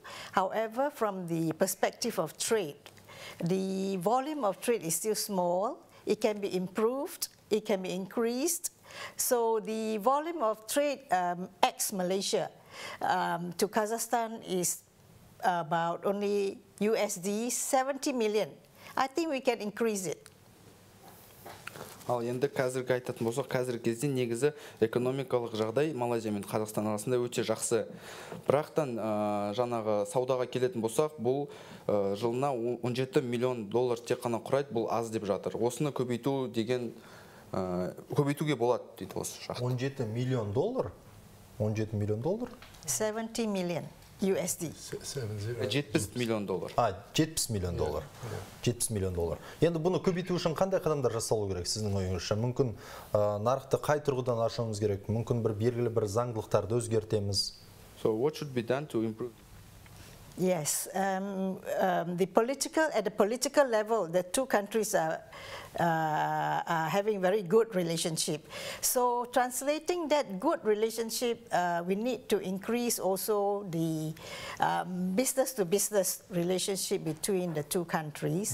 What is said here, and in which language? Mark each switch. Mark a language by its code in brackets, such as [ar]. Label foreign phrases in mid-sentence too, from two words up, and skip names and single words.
[en] However, from the perspective of trade, the volume of trade is still small. It can be improved, it can be increased. So the volume of trade ex-Malaysia to Kazakhstan is about only USD 70 million. I think we can increase it. [kk] Ал енді қазіргі айтатын болсақ, қазіргі кезде негізі экономикалық жағдай Малайзия мен Қазақстан арасында өте жақсы. Бірақтан жаңағы саудаға келетін болсақ, бұл жылына 17 миллион доллар тек қана құрайды, бұл аз деп жатыр. Осыны көбейту деген көбейтуге болады дейді осы шақта. 17 миллион доллар? 17 миллион доллар? [en] 70 million USD. [kk] 70 миллион доллар. 70 миллион доллар. 70 миллион доллар. Енді бұны көбейту үшін қандай қадамдар жасалу керек сіздің ойыңызша? Мүмкін нарықты қай тұрғыдан ашуымыз керек? Мүмкін бір белгілі бір заңдылықтарды өзгертеміз? [en] So what should be done to improve? Yes, at the political level, the two countries are having very good relationship. So translating that good relationship, we need to increase also the business-to-business relationship between the two countries.